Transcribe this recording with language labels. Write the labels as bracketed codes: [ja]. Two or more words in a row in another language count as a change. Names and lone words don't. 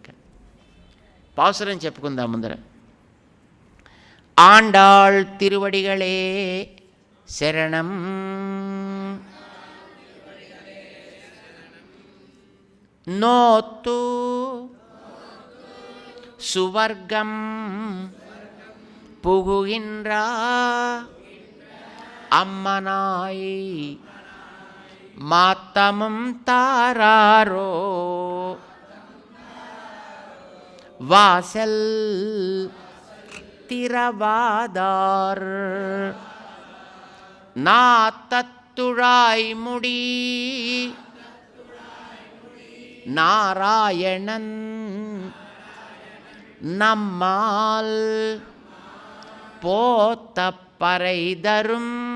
[te] పాసురం చెప్పుకుందాం ముందర. [ta] ஆண்டாள் திருவடிகளே சரணம், நோற்று சுவர்க்கம் புகுகின்றா அம்மனாய் மாத்தமும் தாராரோ வாசல் திரவாதார் நாத்தத்துழாய் முடி நாராயணன் நம்மால் போத்த பறை தரும்